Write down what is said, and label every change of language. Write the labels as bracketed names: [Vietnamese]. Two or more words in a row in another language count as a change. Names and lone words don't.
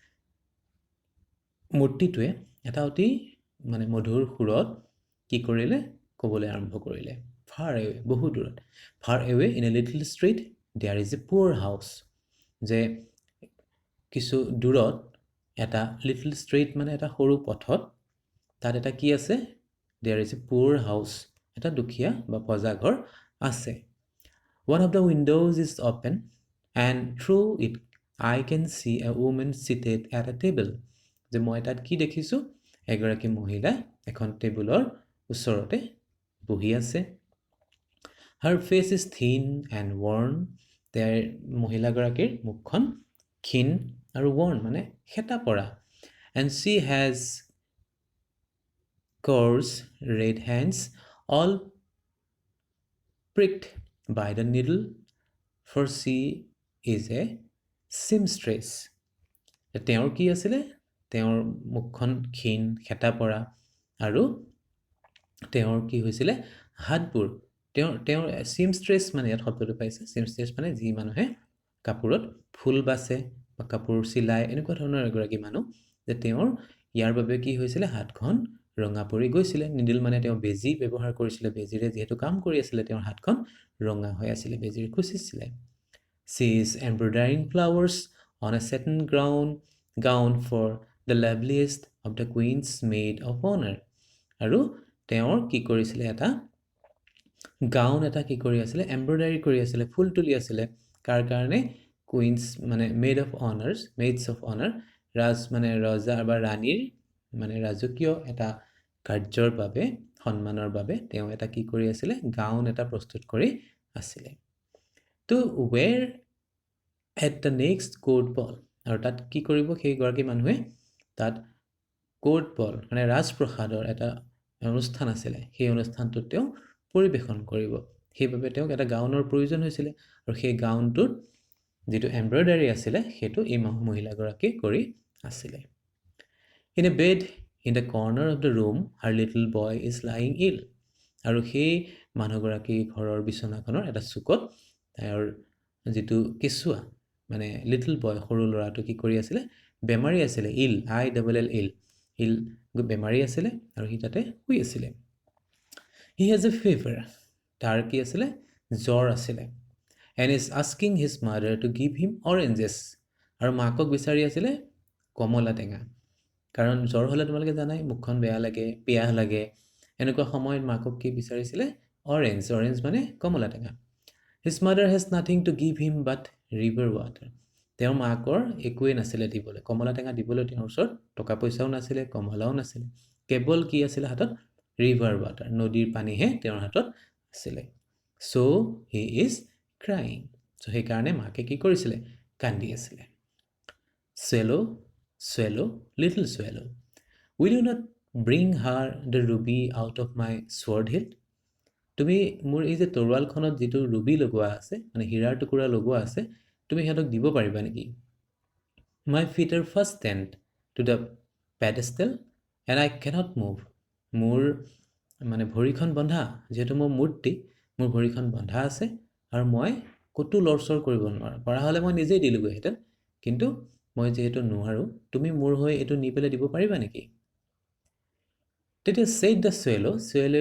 [Assamese] মূৰ্তিটোৱে এটা অতি মানে মধুৰ সুৰত কি কৰিলে ক'বলৈ আৰম্ভ কৰিলে [English] far away [Assamese] বহু দূৰত [English] far away in a little street there is a poor house [Assamese] যে কিছু দূৰত এটা [English] little street [Assamese] মানে এটা সৰু পথত তাত এটা কি আছে [English] there is a poor house [Assamese] এটা দুখীয়া বা পজা ঘৰ আছে [English] one of the windows is open and through it I can see a woman seated at a table [Assamese] যে মই তাত কি দেখিছো এগৰাকী মহিলা এখন টেবুলৰ ওচৰতে বহি আছে [English] her face is thin and worn der [Assamese] মহিলাগৰাকীৰ মুখখন ক্ষীণ আৰু [English] worn [Assamese] মানে হেতা পৰা [English] and she has coarse red hands all pricked by the needle for she is a seamstress [Assamese] তেওঁৰ কি আছিলে তেওঁৰ মুখখন ক্ষীণ হেতা পৰা আৰু তেওঁৰ কি হৈছিলে হাতবোৰ তেওঁৰ seamstress মানে ইয়াত শব্দটো পাইছে seamstress মানে যি মানুহে কাপোৰত ফুল বাছে বা কাপোৰ চিলাই এনেকুৱা ধৰণৰ এগৰাকী মানুহ যে তেওঁৰ ইয়াৰ বাবে কি হৈছিলে হাতখন ৰঙা পৰি গৈছিলে নিডল মানে তেওঁ বেজি ব্যৱহাৰ কৰিছিলে বেজিৰে যেহেতু কাম কৰি আছিল তেওঁৰ হাতখন ৰঙা হৈ আছিল বেজিৰে খুচিছিলে [English] she is embroidering flowers on a satin gown for the loveliest of the queen's maid of honor [Assamese] আৰু তেওঁৰ কি কৰিছিলে এটা গাউন এটা কি কৰি আছিল এমব্ৰয়ডাৰী কৰি আছিল ফুল তুলি আছিল কাৰ কাৰণে কুইনছ মানে [English] maids of honor [Assamese] ৰাজ মানে ৰজা বা ৰাণীৰ মানে ৰাজকীয় এটা কাৰ্যৰ বাবে সন্মানৰ বাবে তেওঁ এটা কি কৰি আছিল গাউন এটা প্ৰস্তুত কৰি আছিল তো [English] where at the next court ball [Assamese] আৰু তাত কি কৰিব সেই গৰাকী মানুহে তাত [English] court ball [Assamese] মানে ৰাজপ্ৰসাদৰ এটা অনুষ্ঠান আছিল সেই অনুষ্ঠানটোত তেওঁ পৰিবেশন কৰিব সেইবাবে তেওঁক এটা গাউনৰ প্ৰয়োজন হৈছিল আৰু সেই গাউনটোত যেটো এমব্ৰয়ডাৰী আছিল হেতু এই মহিলাগৰাকী কৰি আছিল [English] in a bed in the corner of the room her little boy is lying ill [Assamese] আৰু সেই মানুহগৰাকী ঘৰৰ বিছনাখনৰ এটা চুকত তেওঁৰ যেটো কেঁচুৱা মানে [English] little boy [Assamese] সৰু ল'ৰাটো কি কৰি আছিল বেমাৰী আছিল ইল ইল বেমাৰী আছিল আৰু হি তাতে শুই আছিল [English] he has a fever [Assamese] তাৰ কি আছিল জ্বৰ আছিল [English] and is asking his mother to give him oranges [Assamese] আৰু মাকক বিচাৰি আছিল কমলা টেঙা কাৰণ জ্বৰ হলে তোমালোকে জানাই মুখখন বেয়া লাগে পিয়াহ লাগে এনেকুৱা সময়ত মাকক কি বিচাৰিছিল অৰেঞ্জ মানে কমলা টেঙা [English] his mother has nothing to give him but river water [Assamese] তেওঁৰ মাকৰ একোৱে নাছিলে দিবলৈ কমলা টেঙা দিবলৈ তেওঁৰ ওচৰত টকা পইচাও নাছিলে কমলাও নাছিলে কেৱল কি আছিল হাতত [English] river water [Assamese] নদীৰ পানীহে তেওঁৰ হাতত আছিলে [English] so he is crying so [Assamese] সেই কাৰণে মাকে কি কৰিছিল কান্দি আছিল [English] swallow little swallow will you not bring her the ruby out of my sword hilt [Assamese] তুমি মোৰ এই যে তৰোৱালখনত যেটো ৰুবি লগোৱা আছে মানে হীৰাৰ টুকুৰা লগোৱা আছে তুমি হেতক দিব পাৰিবা নেকি [English] my feet are fastened to the pedestal and I cannot move [Assamese] মোৰ মানে ভৰিখন বন্ধা যেটো মোৰ মূৰ্তি মোৰ ভৰিখন বন্ধা আছে আৰু মই কতো লৰচৰ কৰিব নোৱাৰো পৰা হলে মই নিজেই দিলগৈ হেতেন কিন্তু মই যেহেতু নোৱাৰো তুমি মোৰ হৈ এটো নি পেলাই দিব পাৰিবা নেকি তেতিয়া [English] said the swallow